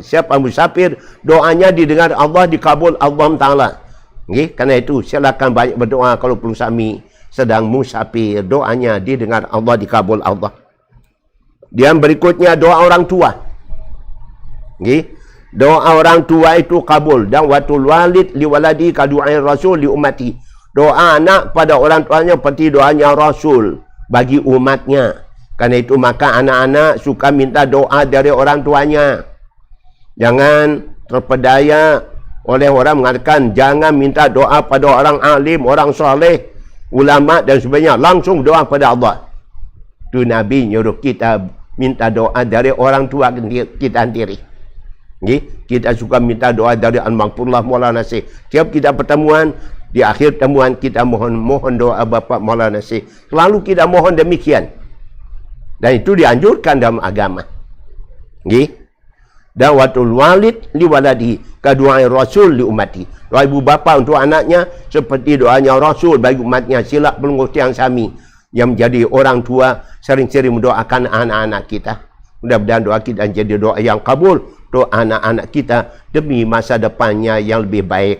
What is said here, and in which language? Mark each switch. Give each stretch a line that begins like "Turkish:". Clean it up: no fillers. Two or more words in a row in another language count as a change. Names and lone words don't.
Indonesian: Siapa musafir, doanya didengar Allah, dikabul Allah Ta'ala. Karena itu silakan banyak berdoa kalau perlu sami sedang musafir, doanya didengar Allah, dikabul Allah. Yang berikutnya, doa orang tua. Doa orang tua itu kabul.
Arabic: Dan دعوة الوالد لولده كدعاء الرسول لأمته.
Indonesian: Doa anak pada orang tuanya seperti doanya Rasul bagi umatnya. Karena itu maka anak-anak suka minta doa dari orang tuanya. Jangan terpedaya oleh orang mengatakan jangan minta doa pada orang alim, orang soleh, ulama dan sebagainya. Langsung doa pada Allah. Itu Nabi nyuruh kita minta doa dari orang tua kita sendiri. Kita suka minta doa dari Al-Maghfurullah Maulana Syekh. Tiap kita pertemuan, di akhir pertemuan kita mohon doa Bapak Maulana Syekh. Selalu kita mohon demikian. Dan itu dianjurkan dalam agama.
Arabic: دعوة الوالد لولده كدعاء الرسول لأمته.
Indonesian: Doa ibu bapa untuk anaknya seperti doanya Rasul bagi umatnya. Sila pengusian sami yang menjadi orang tua sering-sering mendoakan anak-anak kita. Mudah-mudahan doa kita jadi doa yang kabul, doa anak-anak kita demi masa depannya yang lebih baik.